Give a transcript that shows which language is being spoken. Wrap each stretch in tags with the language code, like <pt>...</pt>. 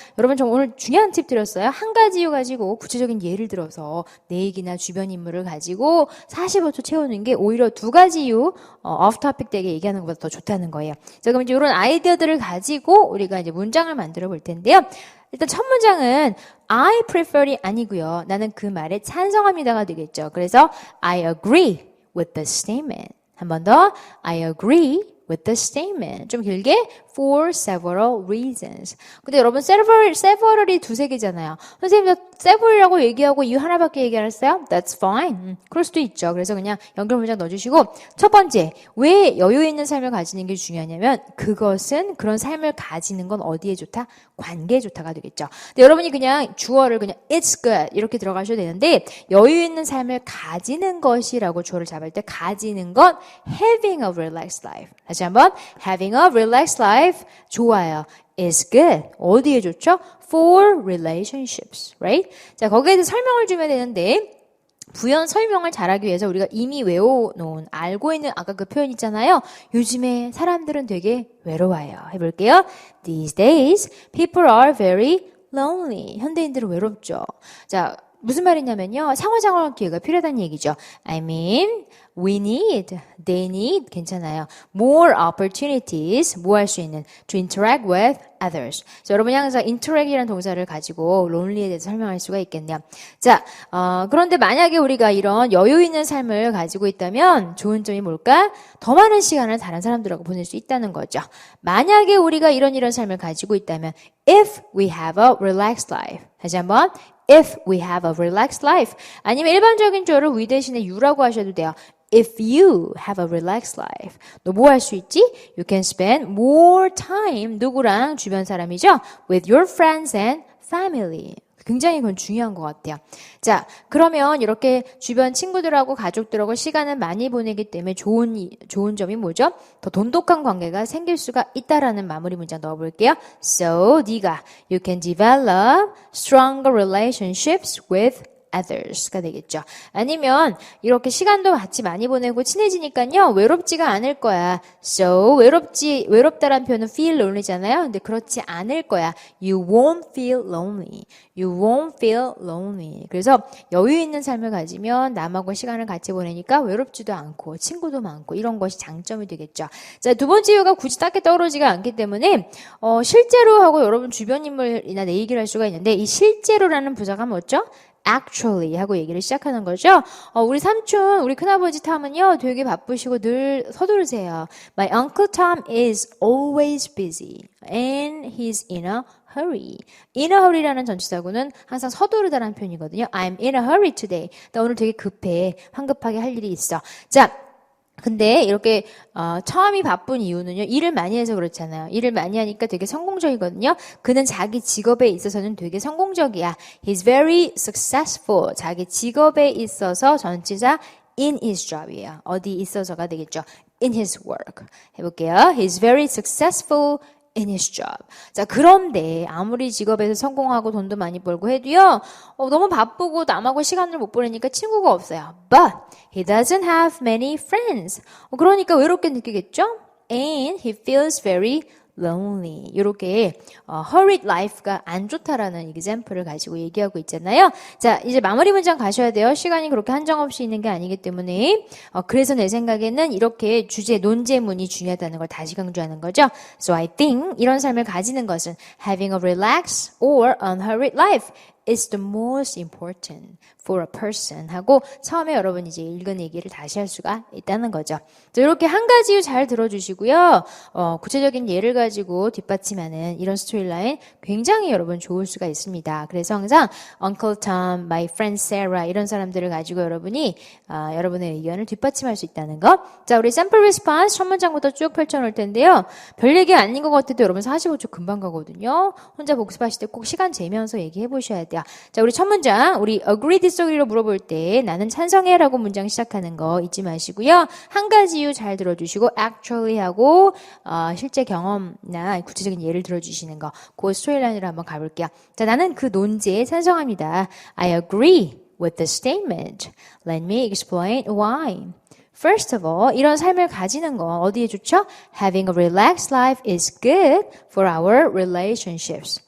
<ko>여러분 저 오늘 중요한 팁 드렸어요. 한 가지 이유 가지고 구체적인 예를 들어서 내 얘기나 주변 인물을 가지고 45초 채우는 게 오히려 두 가지 이유 오프 토픽 되게 얘기하는 것보다 더 좋다는 거예요. 자, 그럼 이제 이런 아이디어들을 가지고 우리가 이제 문장을 만들어 볼 텐데요. 일단 첫 문장은</ko> <en>I prefer</en> <ko>이 아니고요. 나는 그 말에 찬성합니다가 되겠죠. 그래서</ko> <en>I agree with the statement.</en> <ko>한 번 더</ko> <en>I agree with the statement.</en> <ko>좀 길게</ko> <en>for several reasons.</en> <ko>근데 여러분 several이 두세 개잖아요. 선생님 several이라고 얘기하고 이유 하나밖에 얘기 안 했어요?</ko> <en>That's fine.</en> <ko>그럴 수도 있죠. 그래서 그냥 연결 문장 넣어주시고 첫 번째 왜 여유 있는 삶을 가지는 게 중요하냐면 그것은 그런 삶을 가지는 건 어디에 좋다? 관계에 좋다가 되겠죠. 근데 여러분이 그냥 주어를 그냥 it's good 이렇게 들어가셔도 되는데 여유 있는 삶을 가지는 것이라고 주어를 잡을 때 가지는 건 having a relaxed life. 다시 한번</ko> <en>having a relaxed life</en> <ko>좋아요.</ko> <en>is good.</en> <ko>어디에 좋죠?</ko> <en>for relationships, right?</en> <ko>자, 거기에 대해서 설명을 주면 되는데 부연 설명을 잘하기 위해서 우리가 이미 외워놓은 알고 있는 아까 그 표현 있잖아요. 요즘에 사람들은 되게 외로워요. 해볼게요.</ko> <en>These days, people are very lonely.</en> <ko>현대인들은 외롭죠. 자, 무슨 말이냐면요. 상호작용 기회가 필요하다는 얘기죠.</ko> <en>I mean, we need, they need,</en> <ko>괜찮아요.</ko> <en>More opportunities,</en> <ko>뭐 할 수 있는,</ko> <en>to interact with others.</en> <ko>자, 여러분이 항상 interact이라는 동사를 가지고 lonely에 대해서 설명할 수가 있겠네요. 자, 그런데 만약에 우리가 이런 여유 있는 삶을 가지고 있다면 좋은 점이 뭘까? 더 많은 시간을 다른 사람들하고 보낼 수 있다는 거죠. 만약에 우리가 이런 삶을 가지고 있다면</ko> <en>if we have a relaxed life.</en> <ko>다시 한번</ko> <en>if we have a relaxed life.</en> <ko>아니면 일반적인 주어를 we 대신에 you라고 하셔도 돼요.</ko> <en>If you have a relaxed life.</en> <ko>너 뭐 할 수 있지?</ko> <en>You can spend more time.</en> <ko>누구랑? 주변 사람이죠?</ko> <en>With your friends and family.</en> <ko>굉장히 그건 중요한 것 같아요. 자, 그러면 이렇게 주변 친구들하고 가족들하고 시간을 많이 보내기 때문에 좋은 점이 뭐죠? 더 돈독한 관계가 생길 수가 있다라는 마무리 문장 넣어볼게요.</ko> <en>So,</en> <ko>네가</ko> <en>you can develop stronger relationships with others가 되겠죠.</en> <ko>아니면 이렇게 시간도 같이 많이 보내고 친해지니까요. 외롭지가 않을 거야. So 외롭다란 표현은 feel lonely잖아요. 근데 그렇지 않을 거야.</ko> <en>You won't feel lonely. You won't feel lonely.</en> <ko>그래서 여유 있는 삶을 가지면 남하고 시간을 같이 보내니까 외롭지도 않고 친구도 많고 이런 것이 장점이 되겠죠. 자, 두 번째 이유가 굳이 딱히 떠오르지가 않기 때문에 실제로 하고 여러분 주변 인물이나 내 얘기를 할 수가 있는데 이 실제로라는 부사가 뭐죠? actually 하고 얘기를 시작하는 거죠. 우리 삼촌, 우리 큰아버지 탐은요, 되게 바쁘시고 늘 서두르세요.</ko> <en>My uncle Tom is always busy and he's in a hurry.</en> <ko>in a hurry라는 전치사구는 항상 서두르다라는 표현이거든요.</ko> <en>I'm in a hurry today.</en> <ko>나 오늘 되게 급해. 황급하게 할 일이 있어. 자, 근데 이렇게 처음이 바쁜 이유는요. 일을 많이 해서 그렇잖아요. 일을 많이 하니까 되게 성공적이거든요. 그는 자기 직업에 있어서는 되게 성공적이야.</ko> <en>He's very successful.</en> <ko>자기 직업에 있어서 전치사</ko> <en>in his job이에요.</en> <ko>어디 있어서가 되겠죠.</ko> <en>in his work.</en> <ko>해볼게요.</ko> <en>He's very successful in his job.</en> <ko>자, 그런데 아무리 직업에서 성공하고 돈도 많이 벌고 해도요, 너무 바쁘고 남하고 시간을 못 보내니까 친구가 없어요.</ko> <en>But he doesn't have many friends.</en> <ko>그러니까 외롭게 느끼겠죠?</ko> <en>And he feels very lonely.</en> <ko>이렇게 hurried life가 안 좋다라는 example을 가지고 얘기하고 있잖아요. 자, 이제 마무리 문장 가셔야 돼요. 시간이 그렇게 한정없이 있는 게 아니기 때문에 그래서 내 생각에는 이렇게 주제, 논제문이 중요하다는 걸 다시 강조하는 거죠.</ko> <en>So I think</en> <ko>이런 삶을 가지는 것은</ko> <en>having a relaxed or unhurried life is the most important for a person</en> <ko>하고 처음에 여러분 이제 읽은 얘기를 다시 할 수가 있다는 거죠. 자, 이렇게 한 가지 잘 들어주시고요. 구체적인 예를 가지고 뒷받침하는 이런 스토리라인 굉장히 여러분 좋을 수가 있습니다. 그래서 항상 Uncle Tom, my friend Sarah 이런 사람들을 가지고 여러분이 여러분의 의견을 뒷받침할 수 있다는 거. 자, 우리 샘플 리스폰스 첫 문장부터 쭉 펼쳐놓을 텐데요. 별 얘기 아닌 것 같아도 여러분 45초 금방 가거든요. 혼자 복습하실 때 꼭 시간 재면서 얘기해 보셔야 돼요. 자, 우리 첫 문장, 우리 agree, disagree로 물어볼 때 나는 찬성해 라고 문장 시작하는 거 잊지 마시고요. 한 가지 이유 잘 들어주시고 actually 하고 실제 경험이나 구체적인 예를 들어주시는 거, 그 스토리라인으로 한번 가볼게요. 자, 나는 그 논제에 찬성합니다.</ko> <en>I agree with the statement. Let me explain why. First of all,</en> <ko>이런 삶을 가지는 거 어디에 좋죠?</ko> <en>Having a relaxed life is good for our relationships.</en>